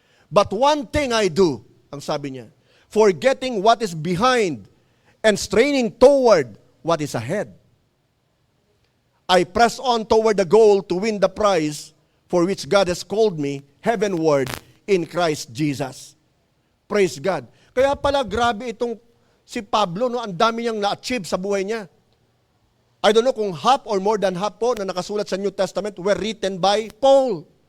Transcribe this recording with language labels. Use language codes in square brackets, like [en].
[en] But one thing I do, [tl] ang sabi niya, [en] forgetting what is behind and straining toward what is ahead. I press on toward the goal to win the prize for which God has called me heavenward in Christ Jesus. Praise God. [tl] Kaya pala grabe itong si Pablo, no, ang dami niyang na-achieve sa buhay niya. [en] I don't know kung half or more than half po [tl] na nakasulat sa [en] New Testament were written by Paul.